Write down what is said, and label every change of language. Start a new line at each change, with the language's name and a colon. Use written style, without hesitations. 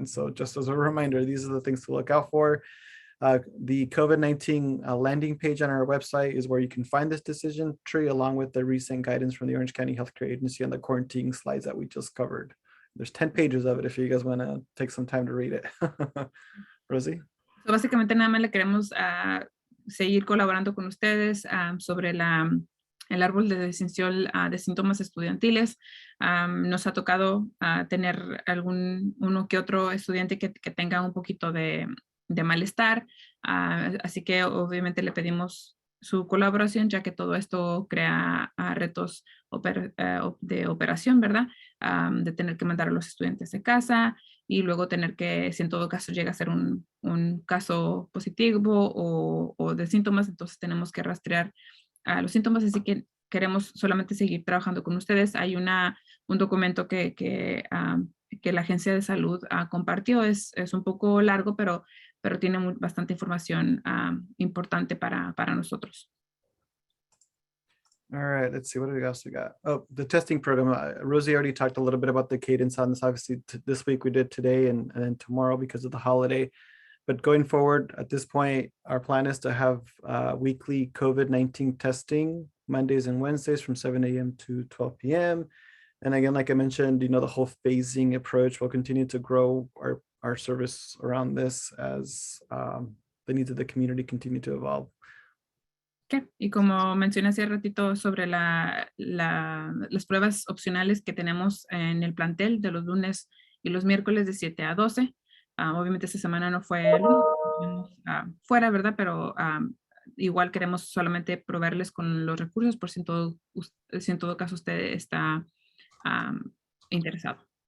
English: And so just as a reminder, these are the things to look out for. The COVID-19 landing page on our website is where you can find this decision tree, along with the recent guidance from the Orange County Healthcare Agency on the quarantine slides that we just covered. There's 10 pages of it if you guys want to take some time to read it. Rosie?
Spanish: So básicamente nada más le queremos seguir colaborando con ustedes sobre el árbol de distinción de síntomas estudiantiles. Nos ha tocado tener uno que otro estudiante que tenga un poquito de malestar, así que obviamente le pedimos su colaboración, ya que todo esto crea retos de operación, ¿verdad? De tener que mandar a los estudiantes de casa y luego tener que, si en todo caso llega a ser un caso positivo o de síntomas, entonces tenemos que rastrear los síntomas, así que queremos solamente seguir trabajando con ustedes. Hay un documento que la Agencia de Salud compartió, es un poco largo, pero pero tiene bastante información importante para nosotros.
English: All right, let's see what else we got. Oh, the testing program. Rosie already talked a little bit about the cadence on this. Obviously, this week we did today and then tomorrow because of the holiday. But going forward, at this point, our plan is to have weekly COVID-19 testing Mondays and Wednesdays from 7 a.m. to 12 p.m. And again, like I mentioned, the whole phasing approach will continue to grow our service around this as the needs of the community continue to evolve. Okay.
Spanish: Y como mencioné hace ratito sobre las pruebas opcionales que tenemos en el plantel de los lunes y los miércoles de 7 a 12. Obviamente esta semana no fue fuera, ¿verdad? Pero igual queremos solamente proveerles con los recursos por si en todo caso usted está interesado.